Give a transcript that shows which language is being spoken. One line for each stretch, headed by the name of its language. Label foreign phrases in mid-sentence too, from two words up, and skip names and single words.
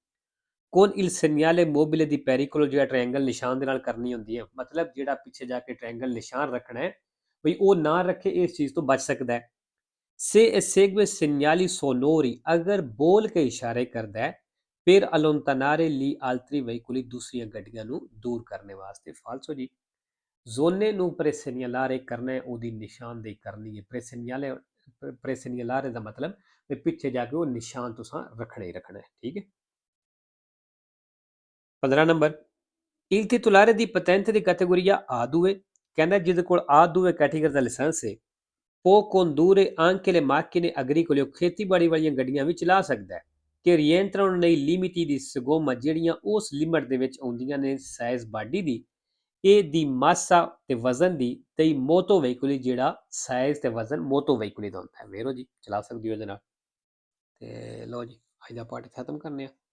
Italian: con il segnale mobile di pericolo
Punjabi: ਜਿਹੜਾ ਟ੍ਰਾਇੰਗਲ ਨਿਸ਼ਾਨ ਦੇ ਨਾਲ ਕਰਨੀ ਹੁੰਦੀ ਹੈ ਮਤਲਬ ਜਿਹੜਾ ਪਿੱਛੇ ਜਾ ਕੇ ਟ੍ਰਾਇੰਗਲ ਨਿਸ਼ਾਨ ਰੱਖਣਾ ਹੈ ਬਈ ਉਹ ਨਾ ਰੱਖੇ ਇਸ ਚੀਜ਼ ਤੋਂ ਬਚ ਸਕਦਾ ਹੈ।
Italian: se esegue segnali sonori
Punjabi: ਅਗਰ ਬੋਲ ਕੇ ਇਸ਼ਾਰੇ ਕਰਦਾ ਹੈ
Italian: per allontanare gli altri veicoli
Punjabi: ਦੂਸਰੀਆਂ ਗੱਡੀਆਂ ਨੂੰ ਦੂਰ ਕਰਨੇ ਵਾਸਤੇ। ਫਾਲਸੋ ਜੀ ਜ਼ੋਨੇ ਨੂੰ ਪ੍ਰੈਸੇਨਿਆਲਾਰੇ ਕਰਨਾ ਹੈ ਉਹਦੀ ਨਿਸ਼ਾਨਦੇਹੀ ਕਰਨੀ ਹੈ। ਪ੍ਰੈਸੇਨਿਆਲਾਰੇ ਦਾ ਮਤਲਬ ਵੀ ਪਿੱਛੇ ਜਾ ਕੇ ਉਹ ਨਿਸ਼ਾਨ ਤੁਸੀਂ ਰੱਖਣਾ ਹੀ ਰੱਖਣਾ ਹੈ ਠੀਕ ਹੈ। 15 ਨੰਬਰ,
Italian: il titolare di patente di categoria A2
Punjabi: ਕਹਿੰਦਾ ਜਿਹਦੇ ਕੋਲ A2 ਕੈਟੇਗਰੀ ਦਾ ਲਾਇਸੈਂਸ ਹੈ
Italian: può condurre anche le macchine agricole
Punjabi: ਉਹ ਖੇਤੀਬਾੜੀ ਵਾਲੀਆਂ ਗੱਡੀਆਂ ਵੀ ਚਲਾ ਸਕਦਾ ਹੈ ਕਿ
Italian: rientrano nei limiti di sgomma
Punjabi: ਜਿਹੜੀਆਂ ਉਸ ਲਿਮਟ ਦੇ ਵਿੱਚ ਆਉਂਦੀਆਂ ਨੇ ਸਾਈਜ਼ ਬਾਡੀ ਦੀ ਇਹ ਦੀ ਮਾਸਾ ਤੇ ਵਜ਼ਨ ਦੀ ਤੇ ਮੋਟੋ ਵਹੀਕਲ ਜਿਹੜਾ ਸਾਈਜ਼ ਤੇ ਵਜ਼ਨ ਮੋਟੋ ਵਹੀਕਲ ਦਾ ਹੁੰਦਾ ਹੈ। ਵੇਰੋ ਜੀ ਚਲਾ ਸਕਦੀ ਹੋ ਇਹਦੇ ਨਾਲ। ਤੇ ਲਓ ਜੀ ਅੱਜ ਦਾ ਪਾਠ ਖਤਮ ਕਰਨੇ ਆ।